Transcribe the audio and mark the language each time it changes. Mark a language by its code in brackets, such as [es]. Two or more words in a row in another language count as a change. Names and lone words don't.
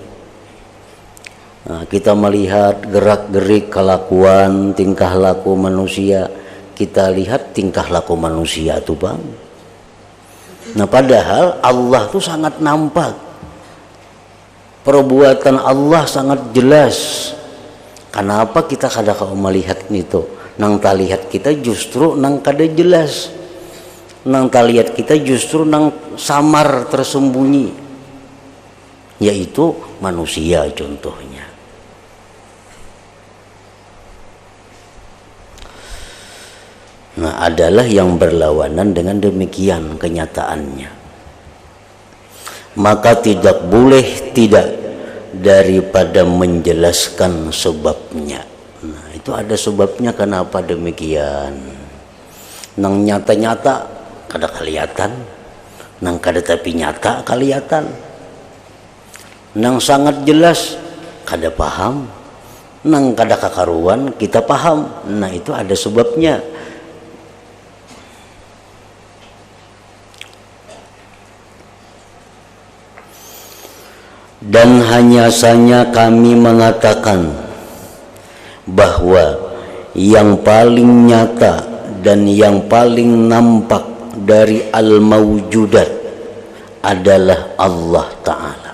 [bjn] Nah, kita melihat gerak-gerik kelakuan, tingkah laku manusia, kita lihat tingkah laku manusia itu bang. [id] Nah, padahal Allah itu sangat nampak. Perbuatan Allah sangat jelas. Kenapa kita kadang melihat itu? [bjn] Nang tak lihat kita justru nang kada jelas. Nang tak lihat kita justru nang samar tersembunyi. [id] Yaitu manusia contohnya. Nah, adalah yang berlawanan dengan demikian kenyataannya. Maka tidak boleh tidak daripada menjelaskan sebabnya. Nah, itu ada sebabnya kenapa demikian. [bjn] Nang nyata-nyata kada kelihatan, nang kada tapi nyata kelihatan. Nang sangat jelas kada paham, nang kada kakaruan kita paham. [id] Nah, itu ada sebabnya. Dan hanya saja kami mengatakan bahwa yang paling nyata dan yang paling nampak dari al-mawjudat adalah Allah Ta'ala.